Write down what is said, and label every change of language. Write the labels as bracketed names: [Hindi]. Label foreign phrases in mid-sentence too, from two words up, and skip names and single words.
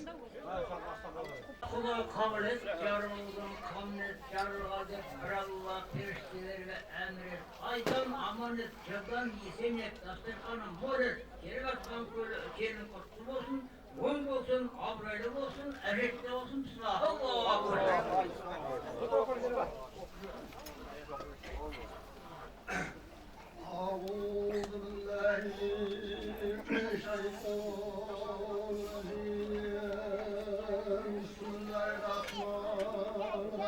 [Kazakh] Құдай қабыл ет, жарылған қамнет жарылға деп бір Алла періштелерге әмір ет. Айдан аман ет, жырдан есен ет, дастарханы мол ет. Келіп жатқан келін құтты болсын, оң болсын, абырайлы болсын, әжетті болсын, [Arabic] أعوذ بالله من الشيطان الرجيم بسم الله الرحمن